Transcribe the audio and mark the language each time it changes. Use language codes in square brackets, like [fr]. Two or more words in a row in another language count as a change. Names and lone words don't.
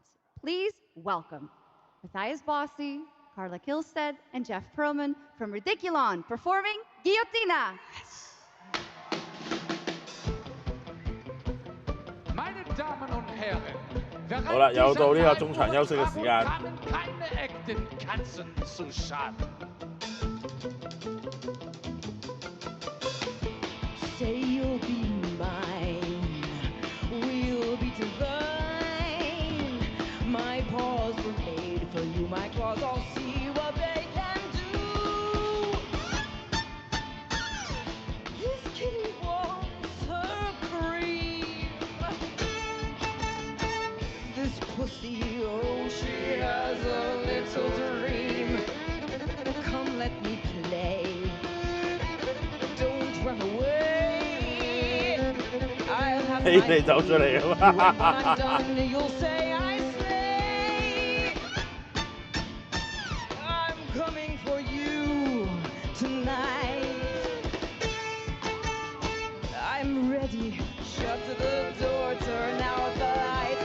[en] Please welcome Matthias Bossi, Carla Kilstead, and Jeff Perlman from Ridiculon performing Guillotina. [de] Meine Damen und Herren, [yue] 好啦，又到呢個中場休息嘅時間。 [de] keine echten Katzen zu schaden. [en] Say you'll be mine, we'll be divine. My paws were made for you, my claws, I'll see what they can do. This kitty wants her cream. This pussy, oh, she has a little dream. Come, let me play. Don't run away. [yue] 起你走出嚟啊嘛！ [en] You'll say I slay. I'm coming for you tonight. I'm ready. Shut the door, turn out the light.